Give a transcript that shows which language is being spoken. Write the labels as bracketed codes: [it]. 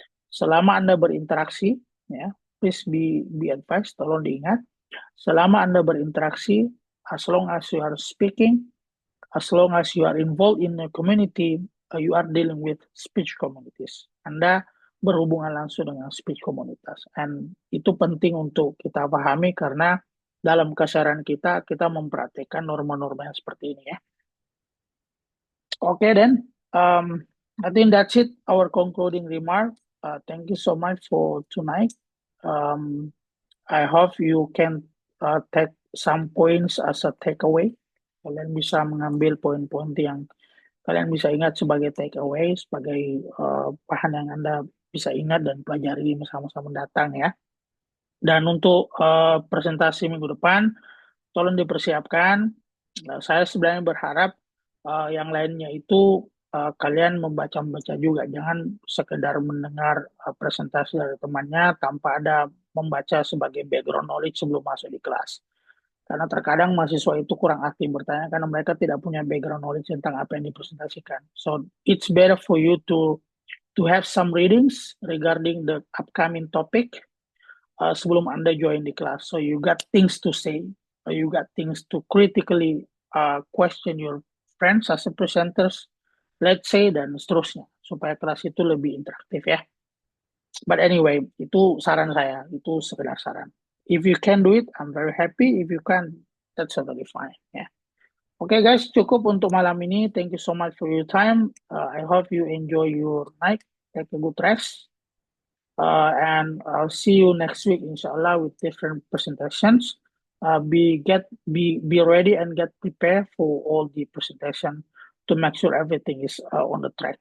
[en] Selama Anda berinteraksi, ya, please be advised, [id] tolong diingat, selama Anda berinteraksi, [en] as long as you are speaking, as long as you are involved in a community, you are dealing with speech communities. [id] Anda berhubungan langsung dengan speech komunitas. And itu penting untuk kita pahami karena dalam keseharian kita memperhatikan norma-norma yang seperti ini ya. [en] Okay then, I think that's it, our concluding remark. Thank you so much for tonight. I hope you can take some points as a takeaway. [id] Kalian bisa mengambil poin-poin yang kalian bisa ingat sebagai takeaway, sebagai bahan yang Anda bisa ingat dan pelajari masa-masa mendatang ya. Dan untuk presentasi minggu depan, tolong dipersiapkan. Saya sebenarnya berharap yang lainnya itu kalian membaca juga. Jangan sekedar mendengar presentasi dari temannya tanpa ada membaca sebagai background knowledge sebelum masuk di kelas. Karena terkadang mahasiswa itu kurang aktif bertanya karena mereka tidak punya background knowledge tentang apa yang dipresentasikan. [en] So it's better for you to have some readings regarding the upcoming topic [id] sebelum Anda join di kelas. [en] So you got things to say, you got things to critically question your friends as a presenters, let's say, [id] dan seterusnya. Supaya kelas itu lebih interaktif ya. [en] But anyway, [id] itu saran saya, itu sekedar saran. [en] If you can do it, I'm very happy. If you can't, that's totally fine. Yeah. [id] Okay, guys, cukup untuk malam ini. [en] Thank you so much for your time. I hope you enjoy your night. Take a good rest. And I'll see you next week, inshallah, with different presentations. Be ready and get prepared for all the presentation to make sure everything is on the track.